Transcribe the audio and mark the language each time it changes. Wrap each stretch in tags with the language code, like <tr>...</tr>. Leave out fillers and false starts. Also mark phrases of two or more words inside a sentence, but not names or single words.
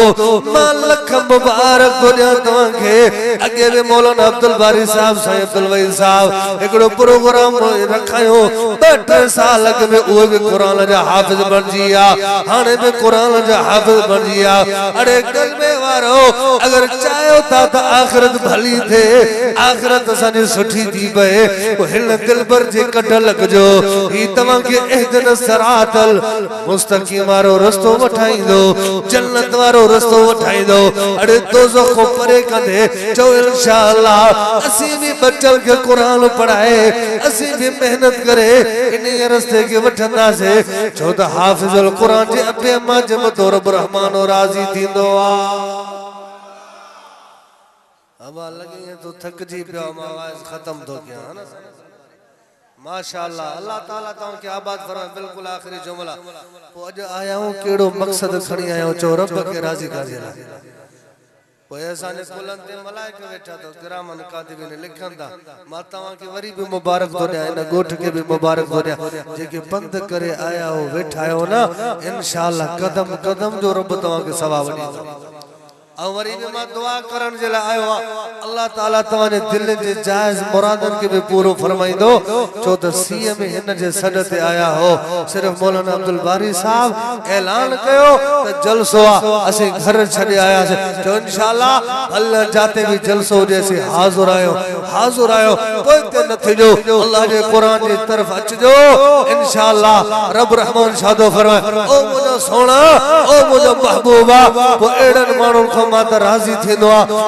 <sd>मां लख मुबारक थो ॾियां तव्हांखे। अॻे बि मौलाना अब्दुल बारी साहब, साईं अब्दुल वहीद साहब हिकिड़ो प्रोग्राम रखायो, 2-3 साल अॻु में उहे बि कुरान जा हाफ़िज़ बणजी विया, हाणे बि कुरान जा हाफ़िज़ बणजी विया। अड़े कलमे वारो अगर चाहियो था त आखिरत भली थे, आखिरत असांजी सुठी थी पए, हिन दिलबर जे कढ लॻजो। ही तव्हांखे</sd> <ar>اهدنا الصراط المستقيم</ar> <sd>वारो रस्तो वठाईंदो, जन्नत वारो रस्तो वठाईंदो। अड़े दोज़ख को परे कंदे चो इंशाअल्लाह असीं भी बच्चन के कुरान पढ़ाए, असीं भी मेहनत करे इन रस्ते के वठंदासे। छो त हाफिजुल कुरान जे अबे अम्मा जे मथो रब रहमान राज़ी थींदो आ। हवा लगी है तो थक जी पियो, मां आवाज़ खत्म तो किया है ना। माशाअल्लाह अल्लाह ताला तव्हां के आबाद फरमाए। बिल्कुल आखिरी जुमला पो अज आया हूं केड़ो मकसद खणी आया हूं, चो रब के राज़ी करे ला। पोइ असांजे कुलनि ते मलाइक वेठा तो</sd> <ar>كراما كاتبين</ar> <sd>लिखनि था। मां तव्हांखे वरी बि मुबारक थो ॾियां, हिन ॻोठ खे बि मुबारक थो ॾियां जेके पंध करे आया हो, वेठा आहियो न। इंशाअल्लाह कदम कदम जो रब तव्हांखे सवाब ॾींदो। और वरी भी मां दुआ करण जे लाइ आयो आ। अल्लाह ताला तव्हांजे दिल जे जायज़ मुरादन के भी पूरो फरमाइंदो। छो त सीए में हिन जे सॾ ते आया हो, सिर्फ मौलाना अब्दुल बारी साहब ऐलान कयो त जलसो आ, असीं घर छॾे आयासीं। जो इंशाअल्लाह अल्लाह जाते भी जलसो हुजे असीं हाज़िर आयो, हाज़िर आयो। कोई ते न थिजो, अल्लाह जे कुरान जी तरफ अचजो। इंशाअल्लाह रब रहमान शादो फरमाए, ओ मुंहिंजो सोना, ओ मुंहिंजो महबूबा, पोइ अहिड़नि माण्हुनि खां मां त राज़ी थींदो आ।</sd>